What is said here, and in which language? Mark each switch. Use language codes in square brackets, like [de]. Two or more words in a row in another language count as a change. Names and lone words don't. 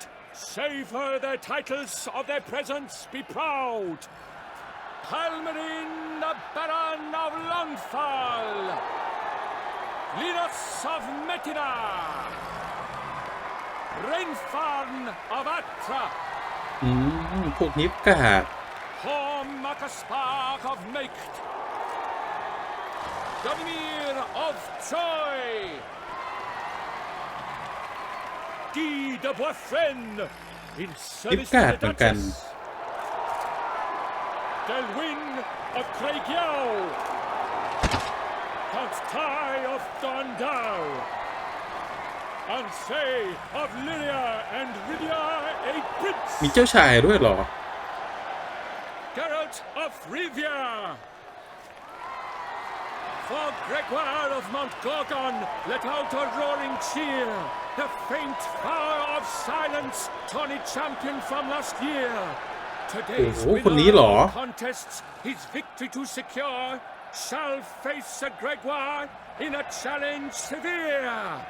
[en] Savor their titles, of their presence be proud. Palmerin, the Baron of Longfall. Linus of Metina. Rainfarn of Atra. [th] พวกนี้กาด [en] Horm Makaspark of Meicht. Domir of Troy. 𝙇𝙞𝙠𝙗 in [th] ลิป [en] service [th] การ์ [en] to [th] ด [en] the [th] เหมือนกัน [en] Duchess. Delwyn of Craighill, Count Tai of Dondau, Ansay of Lyria and Rivia a Prince. [th] มีเจ้าชายด้วยเหรอ [en] Geralt of Rivia. For Gregoire of Mount Gorgon, let out a roaring cheer. The faint fire of silence, Tawny champion from last year. Today's winner of contests, his victory to secure, shall face Sir Gregoire in a challenge severe.